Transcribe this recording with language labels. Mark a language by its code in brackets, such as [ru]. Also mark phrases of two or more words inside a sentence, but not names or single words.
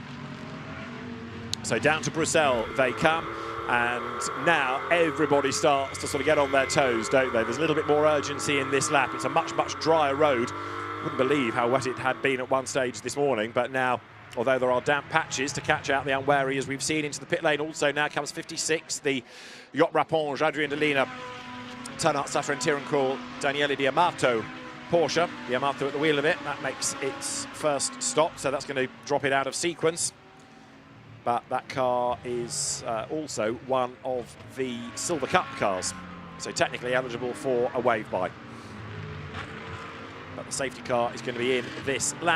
[en] So down to Bruxelles they come, and now everybody starts to sort of get on their toes, don't they? There's a little bit more urgency in this lap. It's a much, much drier road. Wouldn't believe how wet it had been at one stage this morning, but now, although there are damp patches to catch out the unwary, as we've seen into the pit lane. Also now comes 56, the Yacht Raponge, Adrien Delina, Ternat Safran Tirancourt, Daniele Diamato Porsche. Diamato at the wheel of it. That makes its first stop, so that's going to drop it out of sequence. But that car is also one of the Silver Cup cars, so technically eligible for a wave by. But the safety car is going to be in this lap.